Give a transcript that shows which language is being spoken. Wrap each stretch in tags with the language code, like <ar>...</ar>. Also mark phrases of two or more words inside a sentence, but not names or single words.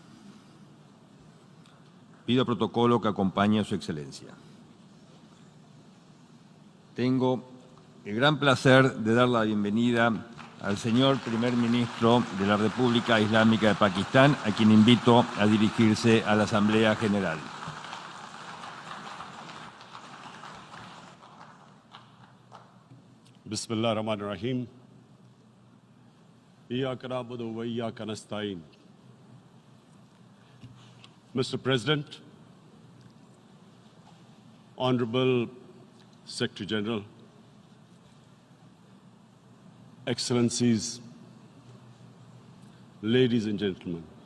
<es>Pido protocolo que acompañe a Su Excelencia. Tengo el gran placer de dar la bienvenida al señor primer ministro de la República Islámica de Pakistán, a quien invito a dirigirse a la Asamblea General.</es> <ar>بسم الله الرحمن الرحيم. إياك نعبد وإياك نستعين.</ar> <en>Mr. President, Honorable Secretary General, Excellencies, ladies and gentlemen,</en>